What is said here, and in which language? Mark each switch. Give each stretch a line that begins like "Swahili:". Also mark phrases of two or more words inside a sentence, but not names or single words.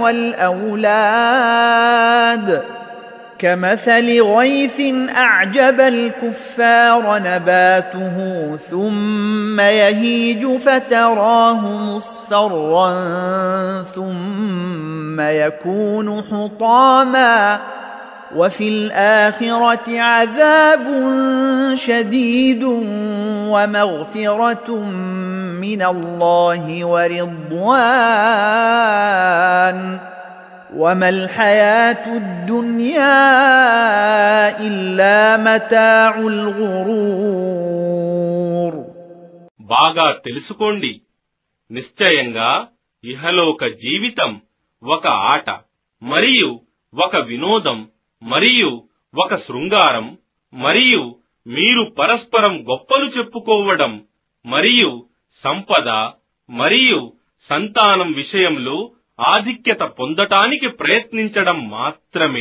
Arabic: والأولاد كمثل غيث أعجب الكفار نباته ثم يهيج فتراه مصفرا ثم يكون حطاما وفي الآخرة عذاب شديد ومغفرة من الله ورضوان وما الحياة الدنيا إلا متاع الغرور.
Telugu: బాగా తెలుసుకోండి, నిశ్చయంగా ఇహలోక జీవితం ఒక ఆట మరియు ఒక వినోదం మరియు ఒక శృంగారం మరియు మీరు పరస్పరం గొప్పలు చెప్పుకోవడం మరియు సంపద మరియు సంతానం విషయంలో ఆధిక్యత పొందటానికి ప్రయత్నించడం మాత్రమే.